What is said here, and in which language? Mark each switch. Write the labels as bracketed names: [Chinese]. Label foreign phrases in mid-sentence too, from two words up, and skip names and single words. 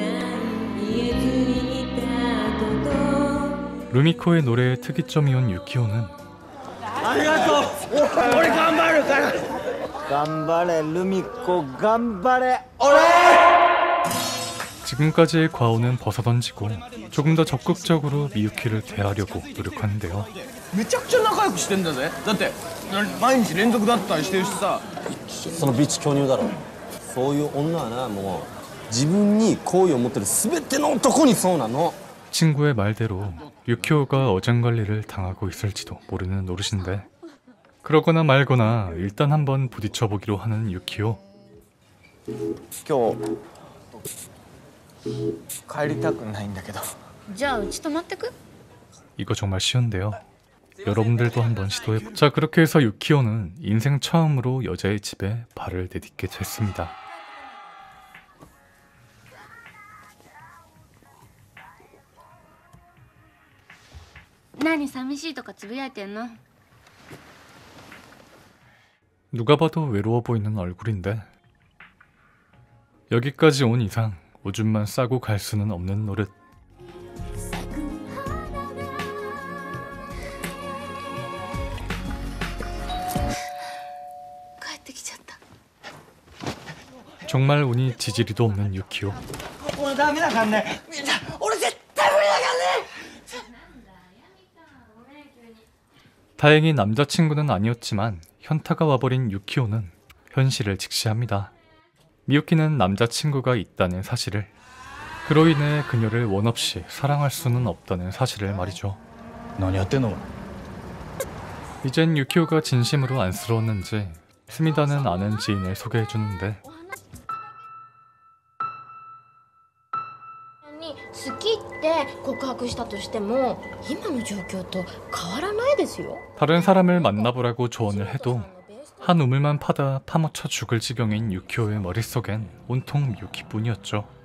[Korean] 루미코의 노래에 특이점이 온 유키오는 [Japanese] ありがとう俺頑張るから頑張れルミ子頑張れ俺 [Korean] 지금까지의 과오는 벗어던지고 조금 더 적극적으로 미유키를 대하려고 노력하는데요. [Japanese] めちゃくちゃ仲良くしてんだぜ。だって毎日連続だったりしてるしさ。そのビーチ巨乳だろ。そういう女はな、もう自分に好意を持ってる全ての男にそうなの。 [Korean] 친구의 말대로 유키오가 어장관리를 당하고 있을지도 모르는 노릇인데 그러거나 말거나 일단 한번 부딪혀보기로 하는 유키오. [Japanese] 今日帰りたくないんだけどじゃあうち泊まってく？ [Korean] 이거 정말 쉬운데요. 여러분들도 한번 시도해보자. 자, 그렇게 해서 유키오는 인생 처음으로 여자의 집에 발을 내딛게 됐습니다. [Japanese] 何寂しいとかつぶやいてんの？ [Korean] 누가 봐도 외로워 보이는 얼굴인데 여기까지 온 이상 오줌만 싸고 갈 수는 없는 노릇. [Japanese] 帰ってきちゃった。 [Korean] 정말 운이 지지리도 없는 유키오. [Japanese] 俺ダメだからね。俺絶対無理だからね。 [Korean] 다행히 남자친구는 아니었지만 현타가 와버린 유키오는 현실을 직시합니다. 미유키는 남자친구가 있다는 사실을, 그로 인해 그녀를 원없이 사랑할 수는 없다는 사실을 말이죠. [Japanese] 何やってんの? [Korean] 이젠 유키오가 진심으로 안쓰러웠는지 스미다는 아는 지인을 소개해주는데 [Japanese] 好きって告白したとしても今の状況と変わらないですよ。 [Korean] 다른 사람을 만나보라고 조언을 해도 한 우물만 파다 파묻혀 죽을 지경인 유키오의 머릿속엔 온통 미유키뿐이었죠.